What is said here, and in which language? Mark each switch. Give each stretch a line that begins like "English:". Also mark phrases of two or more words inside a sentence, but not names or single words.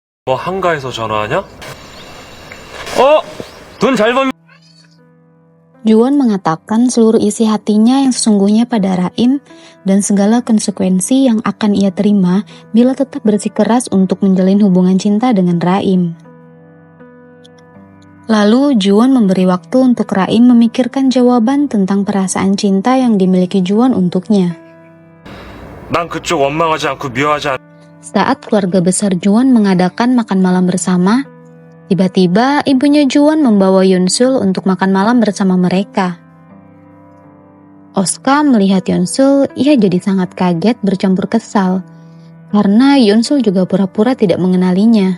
Korean: 한가해서 전화하냐? 돈 잘 벌면
Indonesian: Juwon mengatakan seluruh isi hatinya yang sesungguhnya pada Raim dan segala konsekuensi yang akan ia terima bila tetap bersikeras untuk menjalin hubungan cinta dengan Raim. Lalu Juwon memberi waktu untuk Raim memikirkan jawaban tentang perasaan cinta yang dimiliki Juwon untuknya.
Korean: 난 그쪽 원망하지 않고 미워하지 않...
Indonesian: Saat keluarga besar Juwon mengadakan makan malam bersama, tiba-tiba ibunya Juwon membawa Yonsul untuk makan malam bersama mereka. Oska melihat Yonsul, ia jadi sangat kaget bercampur kesal, karena Yonsul juga pura-pura tidak mengenalinya.